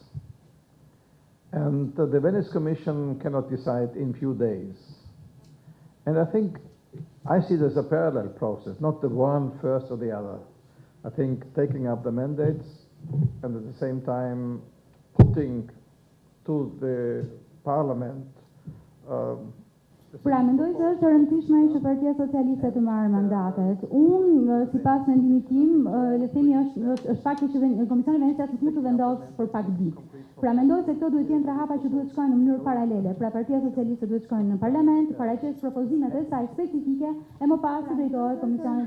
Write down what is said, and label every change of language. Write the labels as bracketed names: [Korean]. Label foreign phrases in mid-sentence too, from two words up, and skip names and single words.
[English] And the Venice Commission cannot decide in few days. And I think I see it as a parallel process, not the one first or the other. I think taking up the mandates and at the same time putting to the Parliament [Albanian] Pra, mendoj se është e rëndësishme që Partia Socialiste të marrë mandatet. Unë, sipas mendimit tim, le të themi është fakti që Komisioni Venecias nuk mund të vendosë për pak ditë. Pra, mendoj se këto duhet jenë hapa që duhet shkojnë në mënyrë paralele. Pra, Partia Socialiste duhet shkojnë në Parlament, paraqes propozimet e saj specifike e më pas të drejtohet Komisionit Venecias.